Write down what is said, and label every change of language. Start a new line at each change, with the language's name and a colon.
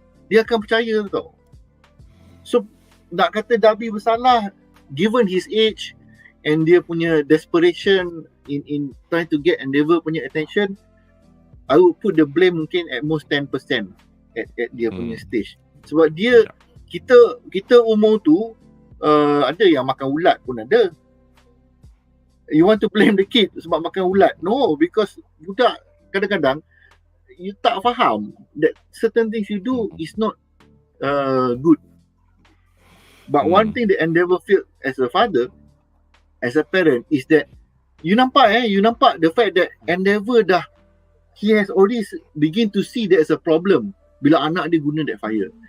Malay: dia akan percaya tau.
English: So
Malay: nak kata
English: Darby
Malay: bersalah
English: given his age and
Malay: dia punya
English: desperation in trying to get Endeavour
Malay: punya
English: attention, I would put the blame
Malay: mungkin
English: at most 10% at dia punya stage.
Malay: Sebab dia kita umur tu ada yang makan ulat pun ada.
English: You want to blame the kid
Malay: sebab makan ulat?
English: No, because
Malay: budak kadang-kadang
English: you
Malay: tak faham
English: that certain things you do is not good. But one thing that Endeavour feel as a father, as a parent, is that you
Malay: nampak
English: the fact that Endeavour he has already begin to see there is a problem
Malay: bila anak dia guna
English: that fire.